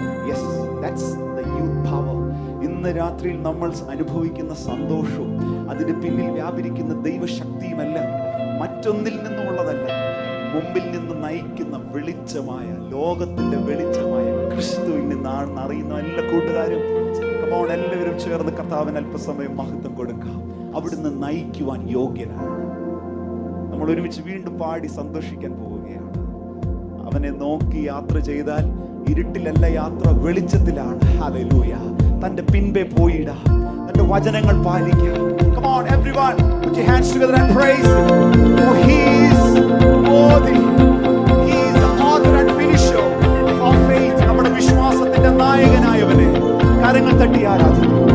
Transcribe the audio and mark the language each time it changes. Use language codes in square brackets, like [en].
[en] Yes, that's the youth power. [ml] ഇന്ന് രാത്രിയിൽ നമ്മൾ അനുഭവിക്കുന്ന സന്തോഷവും അതിന് പിന്നിൽ വ്യാപരിക്കുന്ന ദൈവശക്തിയുമല്ല, മറ്റൊന്നിൽ നിന്നുമുള്ളതല്ല, മുമ്പിൽ നിന്ന് നയിക്കുന്ന വെളിച്ചമായ, ലോകത്തിന്റെ വെളിച്ചമായ ക്രിസ്തുവിൽ നിന്നാണെന്ന് അറിയുന്ന എല്ലാ കൂട്ടുകാരും കമോൺ, എല്ലാവരും ചേർന്ന് കർത്താവിന് അല്പസമയം മഹത്വം കൊടുക്കാം. അവിടുന്ന് നയിക്കുവാൻ യോഗ്യനാണ്. നമ്മൾ ഒരുമിച്ച് വീണ്ടും പാടി സന്തോഷിക്കാൻ പോവുകയാണ്. അവനെ നോക്കി യാത്ര ചെയ്താൽ ഇരുട്ടിലല്ല യാത്ര, വെളിച്ചത്തിലാണ്. ഹല്ലേലൂയ. തന്റെ പിൻപേ പോയിടാം, തന്റെ വചനങ്ങൾ പാലിക്കാം. [en] Come on everyone, put your hands together and praise him. For he is worthy. He is the author and finisher of our faith. [ml] നമ്മുടെ വിശ്വാസത്തിന്റെ നായകനായവനെ കരങ്ങൾ തട്ടി ആരാധിക്കും.